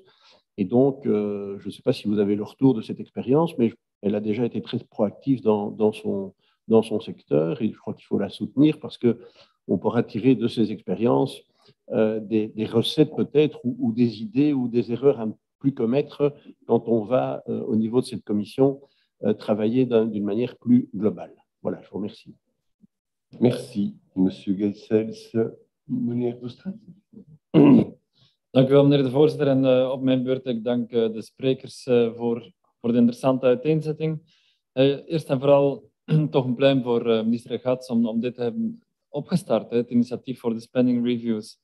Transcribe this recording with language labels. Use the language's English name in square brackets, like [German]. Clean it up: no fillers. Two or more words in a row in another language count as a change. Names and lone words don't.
[French] Et donc, je ne sais pas si vous avez le retour de cette expérience, mais elle a déjà été très proactive dans son secteur et je crois qu'il faut la soutenir parce qu'on pourra tirer de ces expériences des recettes peut-être ou des idées ou des erreurs à ne plus commettre quand on va, au niveau de cette commission, travailler d'une manière plus globale. Voilà, je vous remercie. Merci, monsieur Geisels. Meneer Boestraat. [Dutch] Dank u wel, meneer de voorzitter. En op mijn beurt, ik dank de sprekers voor de interessante uiteenzetting. Eerst en vooral toch een pluim voor minister Gats om dit te hebben opgestart, het initiatief voor de [English] spending reviews.